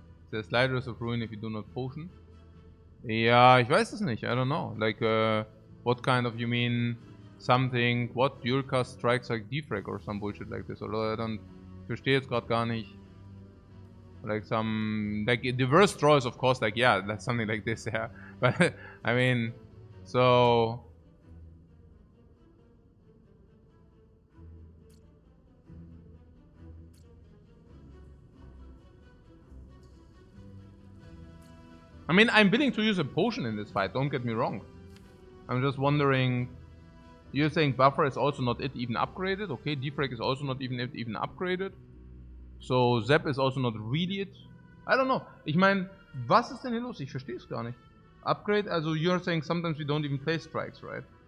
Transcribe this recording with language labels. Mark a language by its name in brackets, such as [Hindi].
[English] Der Sliders of Ruin if you do not potion. [German] Ja, ich weiß es nicht. [English] I don't know. Like, what kind of, you mean something, what? Dual cast strikes like Defect or some bullshit like this. [German] Oder [English] I don't, [German] verstehe jetzt gerade gar nicht. [English] Like some, like the worst draw is of course like, yeah, that's something like this, yeah. But, I mean, so... I mean, I'm willing to use a potion in this fight, don't get me wrong. I'm just wondering... You're saying Buffer is also not even upgraded? Okay, Defrag is also not even upgraded. So Zap is also not really it. I don't know. [German] Ich meine, was ist denn hier los? Ich verstehe es gar nicht. [English] Upgrade, also you're saying sometimes we don't even play strikes, right?